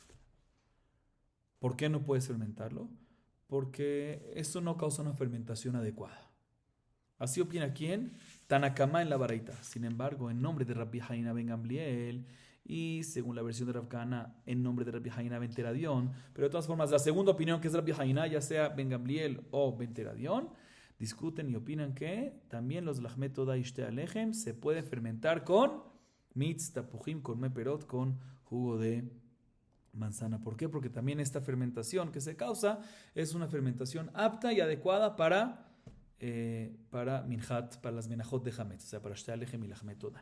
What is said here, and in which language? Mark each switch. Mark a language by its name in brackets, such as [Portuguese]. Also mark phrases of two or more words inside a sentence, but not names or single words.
[Spanish] ¿Por qué no puedes fermentarlo? Porque eso no causa una fermentación adecuada. Así opina ¿quién? Tanakama en la baraita. Sin embargo, en nombre de Rabbi Haina ben Gamliel y según la versión de Rav Kahana, en nombre de Rabbi Haina ben Teradion, pero de todas formas, la segunda opinión que es Rabbi Haina, ya sea ben Gamliel o ben Teradion, discuten y opinan que también los Lahmet Toda y Shte Alechem se puede fermentar con mitz, tapujim, con meperot, con jugo de manzana. ¿Por qué? Porque también esta fermentación que se causa es una fermentación apta y adecuada para minhat, para las menajot de Hametz, o sea, para Shte Alechem y Lahmet Toda.